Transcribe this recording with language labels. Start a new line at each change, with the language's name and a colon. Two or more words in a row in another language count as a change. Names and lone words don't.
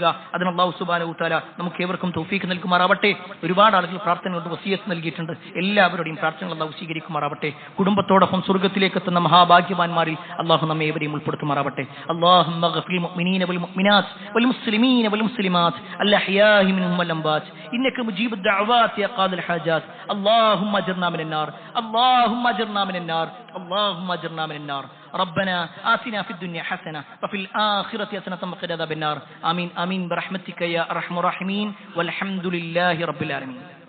Malayalam: അതിന് അല്ലാഹു
Arabic: سبحانه وتعالى
Malayalam: നമുക്ക് ഏവർക്കും തൗഫീഖ് നൽകുമാറാവട്ടെ. ഒരുപാട് ആളുകൾ പ്രാർത്ഥനകളുടെ വസിയത്ത് നൽകിയിട്ടുണ്ട്. എല്ലാവരുടെയും പ്രാർത്ഥനകൾ അല്ലാഹു സ്വീകരിക്കുമാറാവട്ടെ. കുടുംബത്തോടൊപ്പം സ്വർഗ്ഗത്തിലേക്ക് എത്തുന്ന മഹാഭാഗ്യവാന്മാരിൽ അല്ലാഹു നമ്മെ ഏവരെയും ഉൾപ്പെടുത്തുമാറാവട്ടെ.
Arabic: اللهم اغفر للمؤمنين والمؤمنات والمسلمين والمسلمات الأحياء منهم والأموات إنك مجيب الدعوات يا قاضي الحاجات اللهم أجرنا من النار اللهم أجرنا من النار اللهم أجرنا من النار ربنا آتنا في الدنيا حسنة وفي الآخرة حسنة وقنا عذاب النار آمين آمين برحمتك يا أرحم الراحمين والحمد لله رب العالمين.